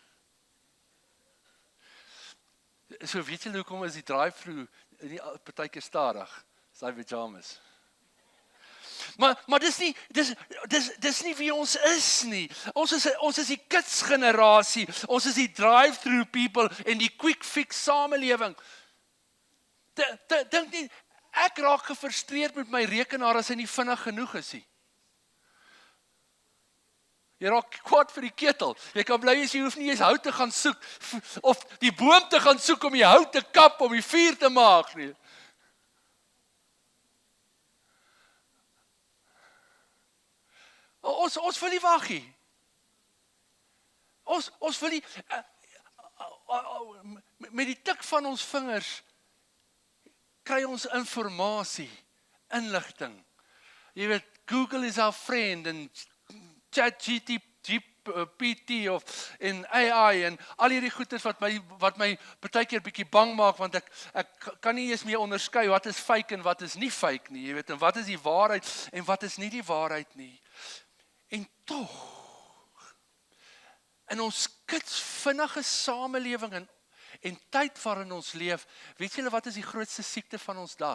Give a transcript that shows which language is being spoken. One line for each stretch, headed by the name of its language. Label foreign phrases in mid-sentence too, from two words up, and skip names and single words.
Afrikaans: So weet julle hoekom is die drive-through nie partykeer stadig, sy pyjamas. Maar dis nie wie ons is nie. Ons is die kids generasie. Ons is die
English: drive-through people
Afrikaans: en die
English: quick fix
Afrikaans: samelewing. Dink nie, ek raak gefrustreerd met my rekenaar as hy nie vinnig genoeg is nie. Jy raak kwaad vir die ketel. Jy kan bly as jy hoef nie eens hout te gaan soek of die boom te gaan soek om die hout te kap om die vuur te maak nie. Ons wil nie wag nie. Ons wil nie met die tik van ons vingers kry ons inligting, inligting. Jy weet, Google
English: is our friend
Afrikaans: en ChatGPT en AI en al hierdie goeders wat my partykeer bietjie bang maak, want ek kan nie eens meer onderskei wat is fake en wat is nie fake nie, jy weet, en wat is die waarheid en wat is nie die waarheid nie. En tog, in ons vinnige samelewing en tyd waarin ons leef, weet julle wat is die grootste siekte van ons dag?